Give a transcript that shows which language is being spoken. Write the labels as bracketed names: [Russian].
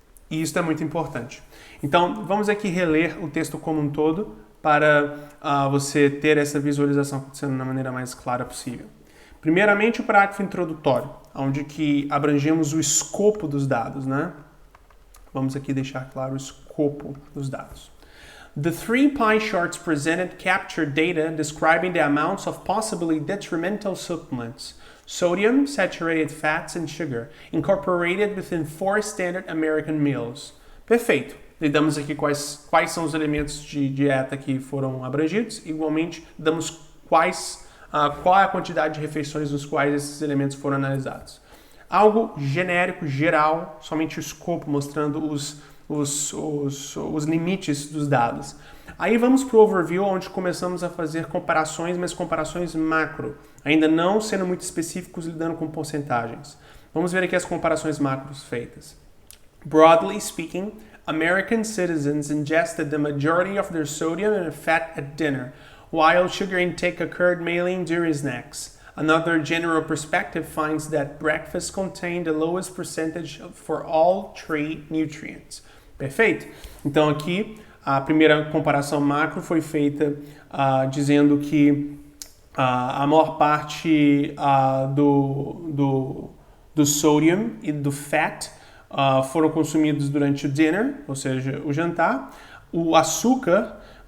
[Portuguese] E isso é muito importante. Então, vamos aqui reler o texto como um todo para você ter essa visualização acontecendo da maneira mais clara possível. Primeiramente, o parágrafo introdutório, onde que abrangemos o escopo dos dados, né? Vamos aqui deixar claro o escopo dos dados. [English] The three pie charts presented capture data describing the amounts of possibly detrimental supplements, sodium, saturated fats, and sugar, incorporated within 4 standard American meals. [Portuguese] Perfeito. Damos aqui quais são os elementos de dieta que foram abrangidos. Igualmente, damos qual é a quantidade de refeições nos quais esses elementos foram analisados. Algo genérico, geral, somente o escopo, mostrando os limites dos dados. Aí vamos para o overview, onde começamos a fazer comparações, mas comparações macro, ainda não sendo muito específicos, lidando com porcentagens. Vamos ver aqui as comparações macros feitas. [English] Broadly speaking, American citizens ingested the majority of their sodium and fat at dinner, while sugar intake occurred mainly during snacks. Another general perspective finds that breakfast contained the lowest percentage for all three nutrients. [Portuguese] Perfeito? Então aqui a primeira comparação macro foi feita dizendo que a maior parte do sodium e do fat foram consumidos durante o dinner, ou seja, o jantar. O açúcar